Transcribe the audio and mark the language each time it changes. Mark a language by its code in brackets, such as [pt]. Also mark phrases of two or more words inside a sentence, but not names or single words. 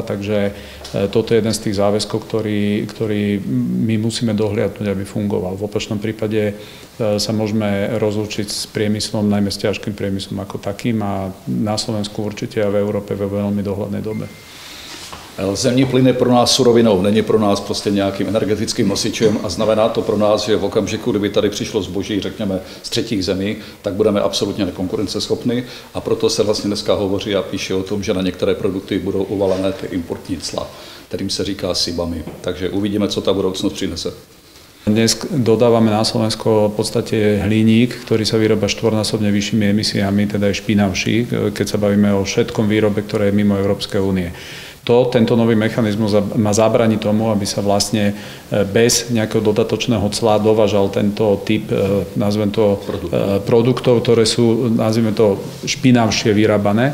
[sk] Takže toto je jeden z tých záväzkov, ktorý my musíme dohliadnúť, aby fungoval. V opačnom prípade sa môžeme rozlúčiť s priemyslom, najmä s ťažkým priemyslom ako takým a na Slovensku určite a v Európe ve veľmi dohľadnej dobe. [cs] Zemní plyn je pro nás surovinou, není pro nás prostě nějakým energetickým nosičem a znamená to pro nás, že v okamžiku, kdyby tady přišlo zboží, řekněme, z třetích zemí, tak budeme absolutně nekonkurenceschopní a proto se vlastně dneska hovoří a píše o tom, že na některé produkty budou uvalené ty importní cla, kterým se říká SIBami. Takže uvidíme, co ta budoucnost přinese. [sk] Dnes dodávame na Slovensko v podstate hliník, ktorý sa vyrába štvornásobne vyššími emisiami, teda je špinavší, keď sa bavíme o všetkom výrobe, ktoré je mimo Európskej únie. Tento nový mechanizmus má zabrániť tomu, aby sa vlastne bez nejakého dodatočného cla dovážal tento typ, nazvem to, produktov, ktoré sú, nazvime to, špinavšie vyrábané.